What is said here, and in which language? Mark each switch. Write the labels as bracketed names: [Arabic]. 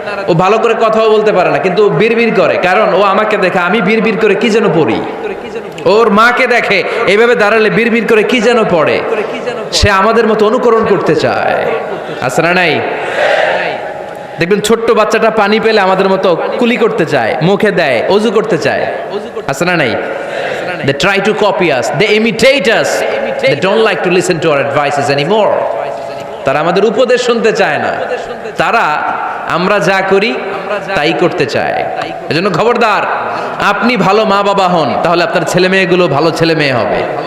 [Bangla] ও ভালো করে কথাও বলতে পারে না, কিন্তু বিড়বিড় করে, কারণ ও আমাকে দেখে আমি বিড়বিড় করে কি যেন পড়ি। ওর মাকে দেখে এইভাবে দাঁড়ালে বিড়বিড় করে কি যেন পড়ে। সে আমাদের মতো অনুকরণ করতে চায়। আছে না নাই? দেখবেন ছোট্ট বাচ্চাটা পানি পেলে আমাদের মতো কুলি করতে চায়, মুখে দেয়, অজু করতে চায়। আছে না নাই? [English] They try to copy us, they imitate us, they don't like to listen to our advices anymore. [Bangla] তারা আমাদের উপদেশ শুনতে চায় না, তারা আমরা যা করি তাই করতে চায়। এজন্য খবরদার, আপনি ভালো মা বাবা হন, তাহলে আপনার ছেলে মেয়েগুলো ভালো ছেলে মেয়ে হবে।